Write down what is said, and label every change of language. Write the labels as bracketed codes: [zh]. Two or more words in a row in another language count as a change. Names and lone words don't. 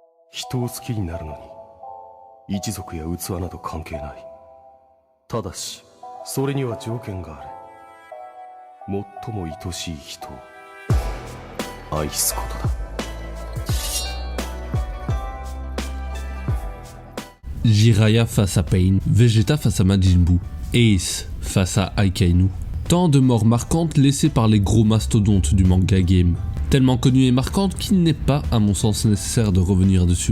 [ja] 人を好きになるのに一族や器など関係ない。ただしそれには条件がある。最も愛しい人を愛すことだ。 [fr] Jiraiya face à Pain, Vegeta face à Majin Buu, Ace face à Akainu. Tant de morts marquantes laissées par les gros mastodontes du manga game. Tellement connues et marquantes qu'il n'est pas à mon sens nécessaire de revenir dessus.